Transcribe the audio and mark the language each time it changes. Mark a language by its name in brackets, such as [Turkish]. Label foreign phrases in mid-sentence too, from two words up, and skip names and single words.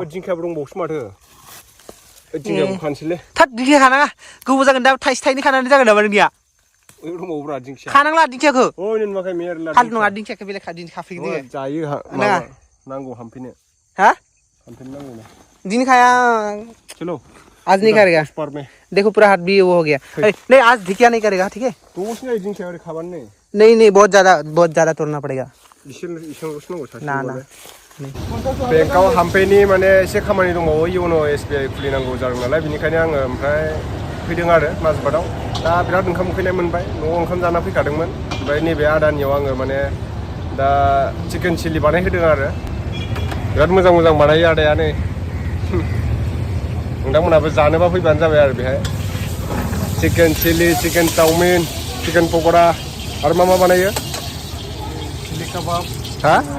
[Bodo] दिंखियाबो दंबावोसो माथो दिंखियाबो फानसैलै थाद दिंखिया खानाङा गोबाव जागोन दा थाइसे थाइनै खानानै जागोन नामा नोंनिया ओइ दंबावोब्रा दिंखिया खानांला दिंखियाखौ ओइ नोनमाखाय मेरला हाल नङा दिंखियाखौ बेलेग खाफैगोन जोङो जायो नाङा नांगौ हामफैनो हा हामफैनो नांगौ ना दिन खाया [Hindi] चलो आज नहीं करेगा पर में देखो पूरा हाथ भी वो हो गया नहीं आज ढिकिया नहीं करेगा ठीक है तो उसने [Bodo] दिंखिया ओरै खाबानो [Hindi] नहीं बहुत ज्यादा तोड़ना पड़ेगा [Bodo] इसेल'सो नांगौ सासे ना ना बेंकआव हामफैनि माने एसे खामानि दंबावो इउन' SBI खुलिनांगौ जादों नालाय बेनिखायनो आङो ओमफ्राय फैदों आरो माजबाटाव दा बिराद ओंखाम उखैनाय मोनबाय न'आव ओंखाम जाना फैखादोंमोन ओमफ्राय नैबे आदानियाव आङो माने दा चिकेन चिलि बानायहोदों आरो बिराद मोजां मोजां बानायो आदाया नै नोंथांमोनहाबो जानोबा फैबानो जाबाय आरो बेहाय चिकेन चिलि चिकेन चाउमिन चिकेन पक'रा आरो मा बानायो चिलि काबाब हा